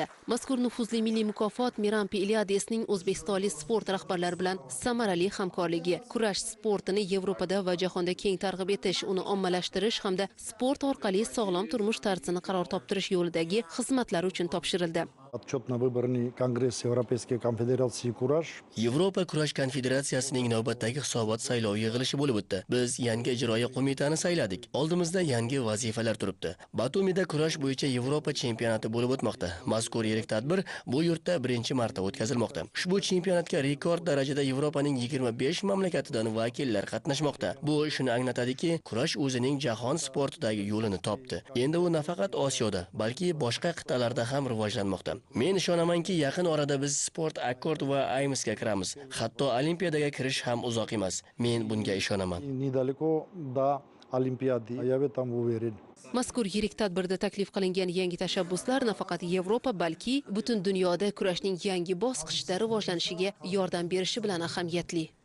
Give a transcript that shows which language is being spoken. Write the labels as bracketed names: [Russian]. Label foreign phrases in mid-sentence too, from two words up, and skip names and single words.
[Uzbek] Mazkur nufuzli milliy mukofot Mirampi Iliadesning o'zbekistonlik sport rahbarlari bilan samarali hamkorligi, kurash sportini Yevropada va jahonda keng targ'ib etish, uni ommalashtirish hamda sport orqali sog'lom turmush tarzini qaror toptirish yo'lidagi xizmatlar uchun topshirildi. [Russian] Отчет на выборный конгресс Европейской конфедерации «Кураж». [Uzbek] Yevropa kurash konfederatsiyasining navbatdagi hisobot saylov yig'ilishi bo'lib o'tdi. Biz yangi ijroiya qo'mitani sayladik. Oldimizda yangi vazifalar turibdi. Batumida kurash bo'yicha Yevropa chempionati bo'lib o'tmoqda. Mazkur yirik tadbir bu yurtda birinchi marta o'tkazilmoqda. Ushbu chempionatga rekord darajada Yevropaning 25 mamlakatidan vakillar qatnashmoqda. Bu shuni anglatadiki, kurash o'zining jahon sportidagi yo'lini topdi. Endi u nafaqat Osiyoda, balki boshqa qit'alarda ham rivojlanmoqda. Men ishonamanki, yaqin orada biz sport akkord va AIMSga kiramiz. Hatto Olimpiadaga kirish ham uzoq emas. Men bunga ishonaman. [Russian] Недалеко до Олимпиады. Я в этом уверен. [Uzbek] Mazkur yirik tadbirda taklif qilingan yangi tashabbuslar nafaqat Yevropa, balki butun dunyoda kurashning yangi bosqichda rivojlanishiga yordam berishi bilan ahamiyatli.